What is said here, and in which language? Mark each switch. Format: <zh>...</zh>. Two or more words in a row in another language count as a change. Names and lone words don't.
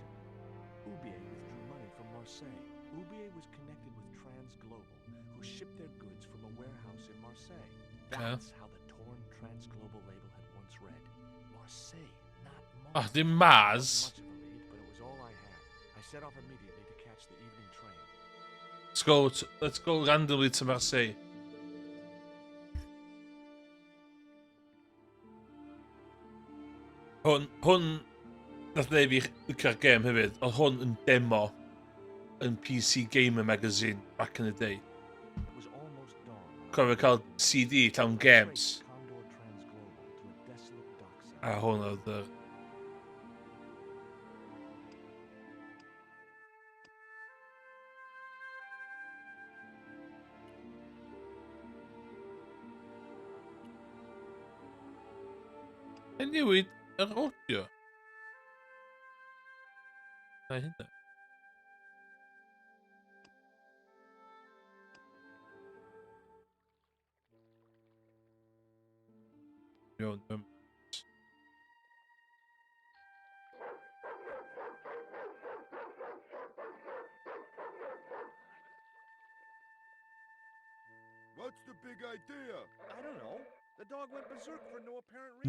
<en>Ubier withdrew money from Marseille. Ubier was connected with Transglobal, who shipped their goods from a warehouse in Marseille. That's how the torn Transglobal label had once read. Marseille, not Mars.</en> <cy>Ah, dim Mars.</cy> <en>Much of a lead, but it was all I had. I set off immediately to catch the evening train. Let's go randomly to Marseille.</en> <cy>Hwn nath neud fi licio'r gêm hefyd. Oedd hwn yn demo yn PC Gamer Magazine</cy> <en>back in the day. It was almost dawn.</en> <cy>Cofio cael CD llawn games.</cy> <en>Condor Transglobal to a desolate dockside.</en> <cy>A hwn oedd y... Newid yr audio. Na hynna. Iawn,</cy> <en>What's the big idea? I don't know. The dog went berserk for no apparent reason.</en>